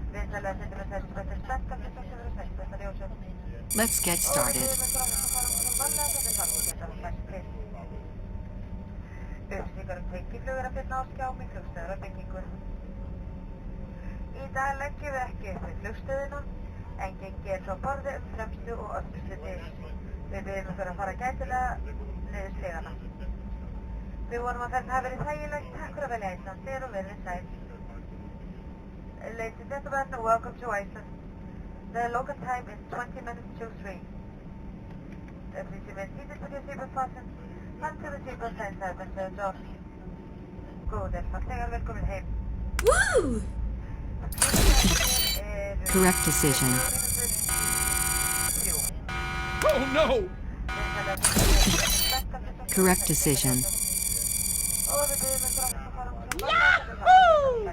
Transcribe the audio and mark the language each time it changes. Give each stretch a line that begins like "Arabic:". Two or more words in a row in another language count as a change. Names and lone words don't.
English: Let's get started.
Icelandic: Í dag leggjum við ekki upp við flugstöðina, en gengið frá borði fremstu og öðrustu dyr. Við byrjum að fara gætilega niður stigana. Við vonum að ferðin hafi verið þægilegt. Takk fyrir að velja Icelandair og verið sæl.
English: Ladies and gentlemen, welcome to Iceland. The local time is 20 minutes to 3. Please remain seated with your seatbelt fastened until the seatbelt signs have been turned off.
Icelandic: Góðir farþegar, velkomin heim.
English: Woo! Correct decision. Oh no! Correct decision. Yahoo!